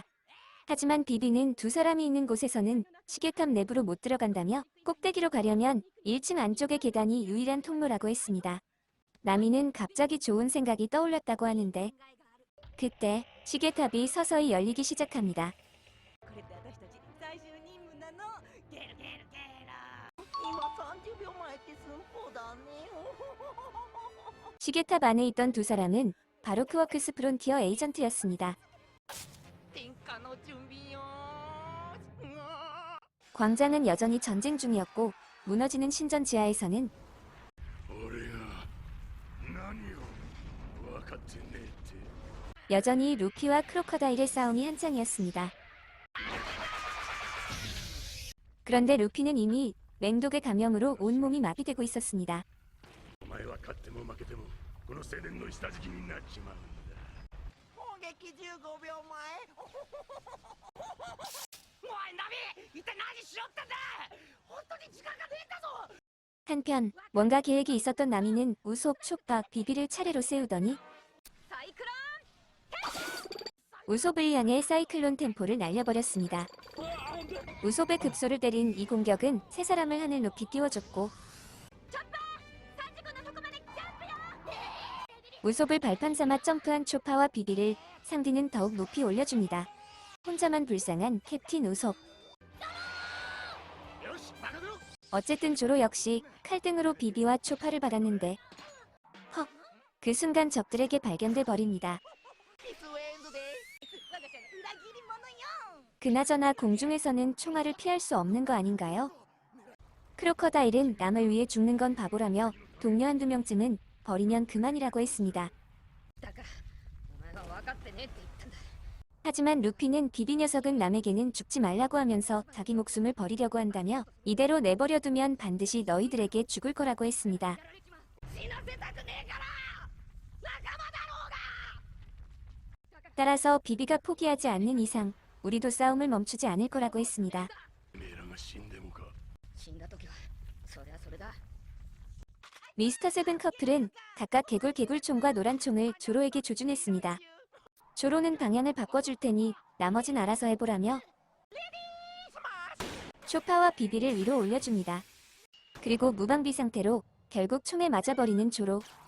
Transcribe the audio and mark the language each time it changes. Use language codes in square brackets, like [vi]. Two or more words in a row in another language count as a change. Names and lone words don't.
[ko] 하지만 비비는 두 사람이 있는 곳에서는 시계탑 내부로 못 들어간다며 꼭대기로 가려면 1층 안쪽의 계단이 유일한 통로라고 했습니다. 나미는 갑자기 좋은 생각이 떠올랐다고 하는데 그때 시계탑이 서서히 열리기 시작합니다. [ja] これって私たち最終任務なの。ゲルゲルゲル。今30秒前って寸法だね。 [ko] 시계탑 안에 있던 두 사람은 바로 크워크스 프론티어 에이전트였습니다. [ja] 天下の準備よ。 [ko] 광장은 여전히 전쟁 중이었고 무너지는 신전 지하에서는 [ja] 俺が何を分かってねえって。 [ko] 여전히 루피와 크로커다일의 싸움이 한창이었습니다. 그런데 루피는 이미 맹독의 감염으로 온몸이 마비되고 있었습니다. [ja] お前は勝っても負けてもこの青年の下敷きになっちまうんだ。砲撃15秒前。おいナミ、一体何しろってんだ。本当に時間がねえんだぞ。 [ko] 한편 뭔가 계획이 있었던 나미는 우솝, 초파, 비비를 차례로 세우더니 [ja] サイクロ [ko] 우솝을 향해 사이클론 템포를 날려버렸습니다. 우솝의 급소를 때린 이 공격은 세 사람을 하늘 높이 띄워줬고 우솝을 발판 삼아 점프한 초파와 비비를 상디는 더욱 높이 올려줍니다. 혼자만 불쌍한 캡틴 우솝. 어쨌든 조로 역시 칼등으로 비비와 초파를 받았는데 헉! 그 순간 적들에게 발견돼 버립니다. [ja] ミスウェンドです。我が社の裏切り者よ。 [ko] 그나저나 공중에서는 총알을 피할 수 없는 거 아닌가요? 크로커다일은 남을 위해 죽는 건 바보라며 동료 한두 명쯤은 버리면 그만이라고 했습니다. [ja] だからお前は分かってねって言ったんだ [ko] 하지만 루피는 비비 녀석은 남에게는 죽지 말라고 하면서 자기 목숨을 버리려고 한다며 이대로 내버려두면 반드시 너희들에게 죽을 거라고 했습니다. [ja] 死なせたくねえから。仲間だろうが。 [ko] 따라서 비비가 포기하지 않는 이상 우리도 싸움을 멈추지 않을 거라고 했습니다. [ja] てめえらが死んでもか。死んだ時はそりゃそれだ [ko] 미스터 세븐 커플은 각각 개굴총과 노란총을 조로에게 조준했습니다. 조로는 방향을 바꿔줄 테니 나머진 알아서 해보라며 초파와 비비를 위로 올려줍니다. 그리고 무방비 상태로 결국 총에 맞아버리는 조로.